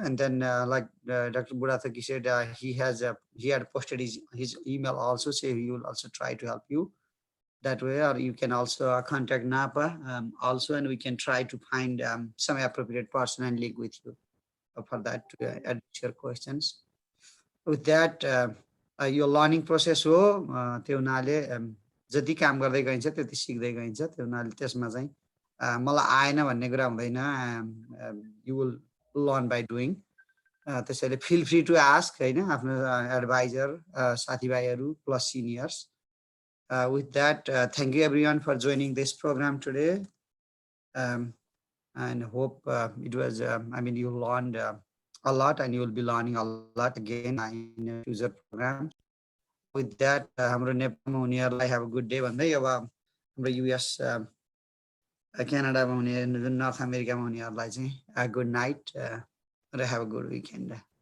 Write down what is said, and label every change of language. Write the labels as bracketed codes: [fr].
[en] And then like Dr. Budhathoki said, he had posted his email also, so he will also try to help you that way. Or you can also contact NAPA also, and we can try to find some appropriate person and link with you for that to address your questions. With that, [ne] यो learning process हो त्यो हुनाले जति काम गर्दै गइन्छ त्यति सिक्दै गइन्छ त्यो हुनाले त्यसमा चाहिँ मलाई आएन भन्ने कुरा हुँदैन [en] you will learn by doing [ne] त्यसैले [en] feel free to ask [ne] हैन आफ्नो एडभाइजर साथीभाइहरू plus seniors [en] with that thank you everyone for joining this program today and hope it was, I mean, you learned a lot, and you will be learning a lot again in the future programs. [ne] With that, हाम्रो नेपालमा हुनेहरूलाई [en] have a good day [ne] भन्दै अब हाम्रो US क्यानाडामा हुने जुन north अमेरिकामा हुनेहरूलाई चाहिँ [en] good night and have a good weekend.